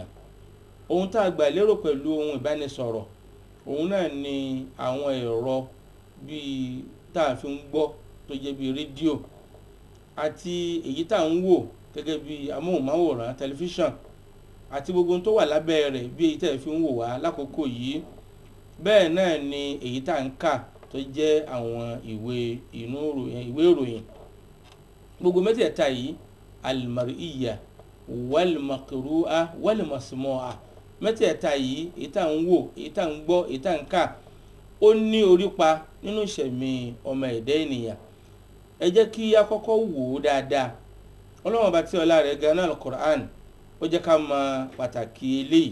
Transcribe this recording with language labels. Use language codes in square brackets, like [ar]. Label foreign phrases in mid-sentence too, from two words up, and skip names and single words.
[yo] Ohun tá a gbà lérò pẹ̀lú ohun ìbánisọ̀rọ̀ òun náà ni àwọn ẹ̀rọ bíi tá a fi ń gbọ́ tó jẹ́ bíi rédíò àti èyí tá a ń wò gẹ́gẹ́ bíi amóhùnmáwòrán tẹlifíṣàn àti gbogbo ohun tó wà lábẹ́ rẹ̀ bí èyí tá a fi ń wò wá lákòókò yìí. Bẹ́ẹ̀ náà ni èyí tá a ń kà tó jẹ́ àwọn ìwé ìròyìn. Gbogbo mẹ́tẹ̀ẹ̀ta yìí [ar] المرئية والمقروءة والمسموعة, [yo] mẹ́tẹ̀ẹ̀ta yìí èyí tá ń wò, èyí tá ń gbọ́, èyí tá ń kà, ó ní orípa nínú ìṣẹ̀mí ọmọ ẹ̀dá ènìyàn. Ẹ jẹ́ kí a kọ́kọ́ wò ó dáadáa. Ọlọ́run ọba tí ọlá rẹ̀ ga náà al-Qur'an ó jẹ́ ká mọ pàtàkì eléyìí.